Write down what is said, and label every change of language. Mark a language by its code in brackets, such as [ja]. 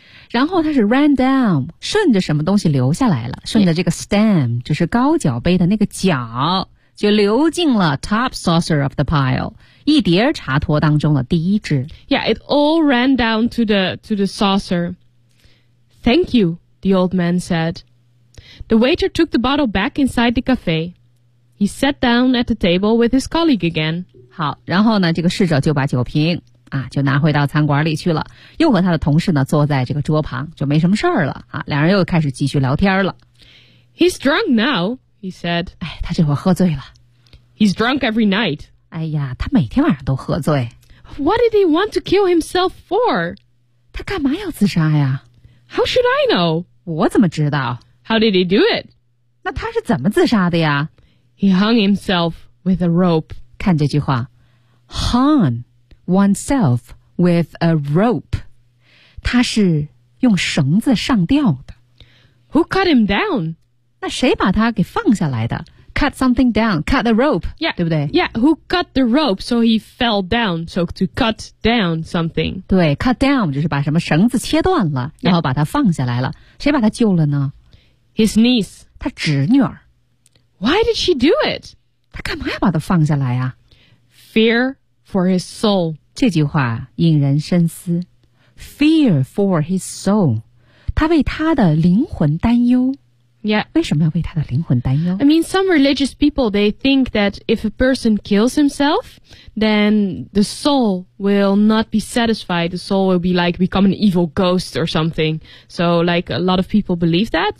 [zh] 然后它是 [en] ran down, [zh] 顺着什么东西流下来了，顺着这个 stem, 就是高脚杯的那个脚，就流进了 [en] top saucer of the pile, [zh] 一碟茶托当中的第一只。 [en] Yeah, it all ran down to the saucer. Thank you, the old man said. The waiter took the bottle back inside the cafe. He sat down at the table with his colleague again. [zh] 好，然后呢，这个侍者就把酒瓶啊，就拿回到餐馆里去了，又和他的同事呢坐在这个桌旁，就没什么事儿了啊。两人又开始继续聊天了。 [en] He's drunk now, he said. [zh] 哎，他这会儿喝醉了。 [en] He's drunk every night. [zh] 哎呀，他每天晚上都喝醉。 [en] What did he want to kill himself for? [zh] 他干嘛要自杀呀 [en] ？How should I know? [zh] 我怎么知道 [en] ？How did he do it? [zh] 那他是怎么自杀的呀 [en] ？He hung himself with a rope. [zh] 看这句话 [en] ，hung。oneself with a rope. [zh] 他是用绳子上吊的。 [en] Who cut him down? [zh] 那谁把他给放下来的 ? [en] Cut something down, cut the rope. Yeah, [zh] 对不对 [en] ?Yeah, who cut the rope so he fell down, so to cut down something. [zh] 对 ,cut down 就是把什么绳子切断了然后把他放下来了。谁把他救了呢 [en] ?His niece. [zh] 他侄女儿。 [en] Why did she do it? [zh] 他干嘛要把他放下来啊 [en] ?Fear. For his soul. [zh] 这句话引人深思。 [en] Fear for his soul. [zh] 他为他的灵魂担忧。 [en] Yeah. [zh] 为什么要为他的灵魂担忧 [en] ?I mean, some religious people, they think that if a person kills himself, then the soul will not be satisfied. The soul will be like become an evil ghost or something. So, like, a lot of people believe that.